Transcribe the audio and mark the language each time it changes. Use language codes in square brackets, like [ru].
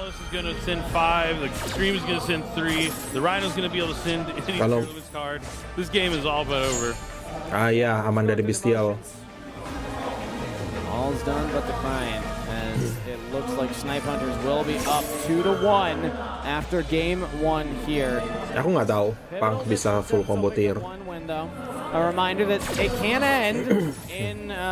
[en] Gonna send 5, the Stream is gonna send 3, the Rhino's gonna be able to send any tournament's card. This game is all but over. [id] Ah ya, aman dari Bestial. [en] All's done but the crying, as it looks like Snipe Hunters will be up 2-1 after game 1 here. [id] Aku nggak tahu, Pang bisa full combo tier. [en] A reminder that it can end in